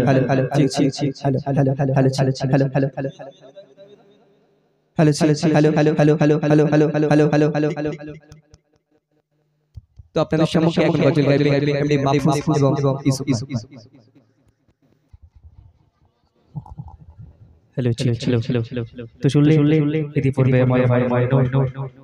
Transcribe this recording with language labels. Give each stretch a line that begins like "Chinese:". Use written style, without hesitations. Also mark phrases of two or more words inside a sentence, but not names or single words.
English: hello hello check check check hello hello hello hello hello hello hello hello hello hello hello hello hello hello hello hello hello hello hello
Bangla: তো আপনাদের সম্মুখে এখন গজল গাইবে এমডি মাহফুজ এবং ইসু
English: hello check hello hello
Bangla: তো শুনলে ইতি পূর্বে ময় ময় ময়